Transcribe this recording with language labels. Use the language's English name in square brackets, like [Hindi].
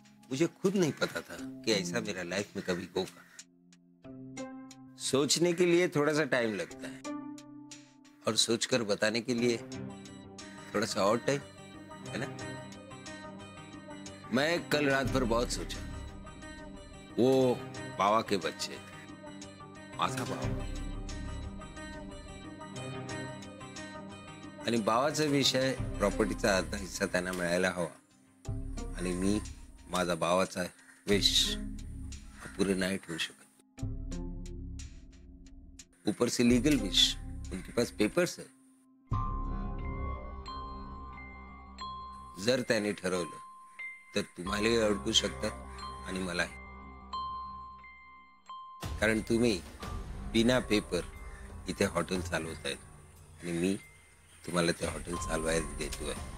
[Hindi] मुझे खुद नहीं पता था कि ऐसा मेरा लाइफ में कभी होगा. सोचने के लिए थोड़ा सा टाइम लगता है और सोचकर बताने के लिए थोड़ा सा और टाइम, है ना? मैं कल रात भर बहुत सोचा. [Marathi] वो बाबा के बच्चे, माझा बाबा आणि बाबाचा विषय, प्रॉपर्टीचा अर्धा हिस्सा त्यांना मिळायला हवा. आणि मी माझा बाबाचा विश अपुरे नाही ठेवू शकत. [Hindi] ऊपर से लीगल विश, उनके पास पेपर्स है. [Marathi] जर त्याने ठरवलं तर तुम्हालाही अडकू शकतात आणि मलाही. कारण तुम्ही बिना पेपर इथे हॉटेल चालवतायत आणि मी तुम्हाला ते हॉटेल चालवायला देतोय.